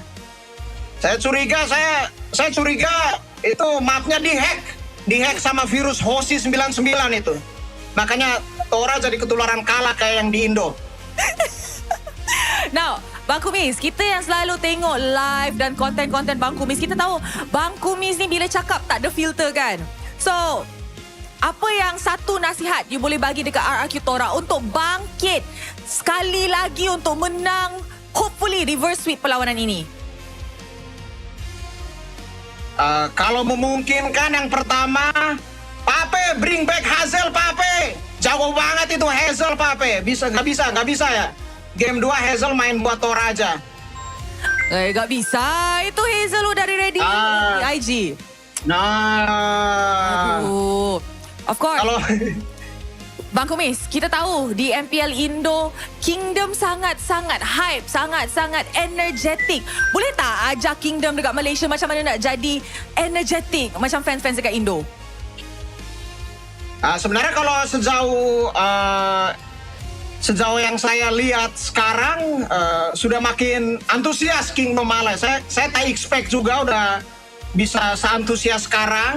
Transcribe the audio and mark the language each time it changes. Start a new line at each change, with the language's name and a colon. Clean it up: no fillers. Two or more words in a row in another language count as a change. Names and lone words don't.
Indonesian: Saya curiga itu mapnya dihack sama virus Hoshi 99 itu. Makanya Tora jadi ketularan kalah kayak yang di Indo.
Malay: Now, Bang Kumis, kita yang selalu tengok live dan konten-konten Bang Kumis, kita tahu Bang Kumis ni bila cakap tak ada filter kan. So, apa yang satu nasihat you boleh bagi dekat RRQ Tora untuk bangkit sekali lagi untuk menang,
English: hopefully reverse sweep
Malay: perlawanan ini?
Indonesian: Kalau memungkinkan yang pertama, Pape bring back Hazel Pape. Jago banget itu Hazel Pape. Nggak bisa ya. Game 2 Hazel main buat Tora aja. Nggak bisa. Itu Hazel udah ready IG. Aduh.
English: Of course.
Indonesian: Kalau
Malay: Bang Kumis, kita tahu di MPL Indo, Kingdom sangat-sangat hype, sangat-sangat energetic. Boleh tak ajak Kingdom dekat Malaysia macam mana nak jadi energetic macam fans-fans dekat Indo?
Indonesian: Sebenarnya kalau sejauh yang saya lihat sekarang sudah makin antusias Kingdom Malay. Saya tak expect juga udah bisa seantusias sekarang.